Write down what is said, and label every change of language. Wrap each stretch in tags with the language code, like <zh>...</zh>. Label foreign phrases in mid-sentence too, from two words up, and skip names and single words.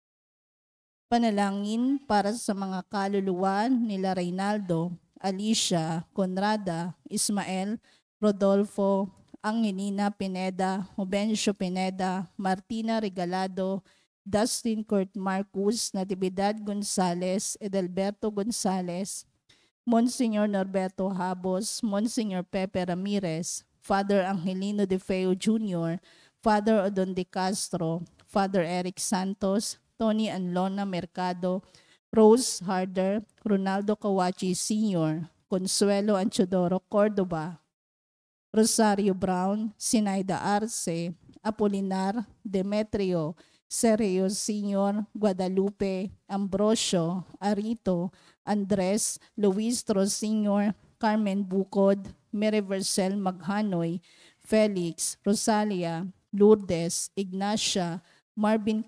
<tl>Panalangin para sa mga kaluluwa nila Reynaldo, Alicia, Conrada, Ismael, Rodolfo, Angelina Pineda, Jovencio Pineda, Martina Regalado, Dustin Kurt Marcus, Natividad Gonzales, Edelberto Gonzales, Monsignor Norberto Habos, Monsignor Pepe Ramirez, Father Angelino De Feo Jr., Father Odon De Castro, Father Eric Santos, Tony and Lona Mercado, Rose Harder, Ronaldo Kawachi Sr., Consuelo Anchodoro Cordoba, Rosario Brown, Sinaida Arce, Apolinar, Demetrio, Sergio Sr., Guadalupe, Ambrosio, Arito, Andres, Luis Tros Sr., Carmen Bukod, Mary Vercel Maghanoy, Felix, Rosalia, Lourdes, Ignacia, Marvin</tl>